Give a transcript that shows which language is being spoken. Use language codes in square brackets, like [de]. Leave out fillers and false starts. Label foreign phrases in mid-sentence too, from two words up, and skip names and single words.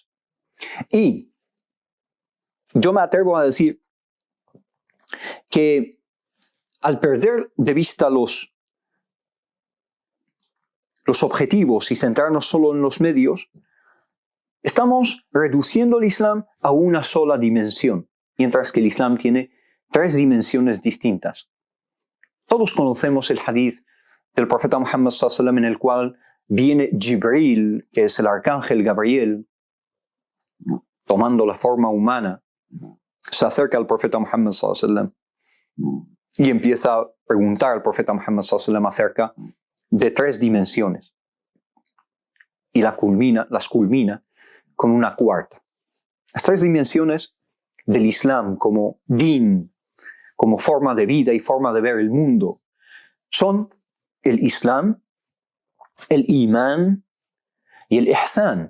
[es] Y yo me atrevo a decir que al perder de vista los objetivos y centrarnos solo en los medios, estamos reduciendo el Islam a una sola dimensión, mientras que el Islam tiene 3 dimensiones distintas. Todos conocemos el hadith del profeta Muhammad [ar] صلى الله عليه وسلم [es] en el cual viene Jibril, que es el arcángel Gabriel, tomando la forma humana, se acerca al profeta Muhammad [ar] صلى الله عليه وسلم [es] y empieza a preguntar al profeta Muhammad [ar] صلى الله عليه وسلم [es] acerca de 3 dimensiones. Y las culmina con una cuarta. Las 3 dimensiones del Islam como din, como forma de vida y forma de ver el mundo, son el Islam, el Imán y el Ihsan.